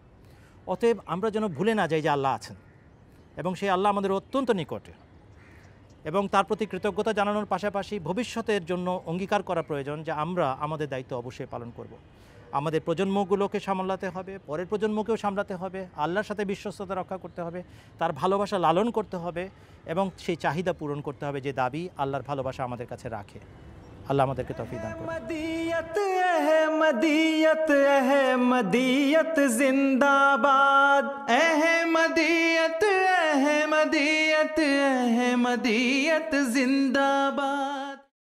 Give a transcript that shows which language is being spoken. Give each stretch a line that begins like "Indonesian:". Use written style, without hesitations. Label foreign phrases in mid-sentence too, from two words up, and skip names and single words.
Bangla: অতএব আমরা যেন ভুলে না যাই যে আল্লাহ আছেন এবং সেই আল্লাহ আমাদের অত্যন্ত নিকটে, এবং তার প্রতি কৃতজ্ঞতা জানানোর পাশাপাশি ভবিষ্যতের জন্য অঙ্গীকার করা প্রয়োজন যে আমরা আমাদের দায়িত্ব অবশ্যই পালন করব। আমাদের প্রজন্মগুলোকে সামলাতে হবে, পরের প্রজন্মকেও সামলাতে হবে, আল্লাহর সাথে বিশ্বস্ততা রক্ষা করতে হবে, তার ভালোবাসা লালন করতে হবে এবং সেই চাহিদা পূরণ করতে হবে যে দাবি আল্লাহর ভালোবাসা আমাদের কাছে রাখে। আল্লাহ আমাদেরকে তৌফিক দান করুন।
Urdu: احمدیت احمدیت احمدیت زندہ باد، احمدیت احمدیت احمدیت زندہ باد.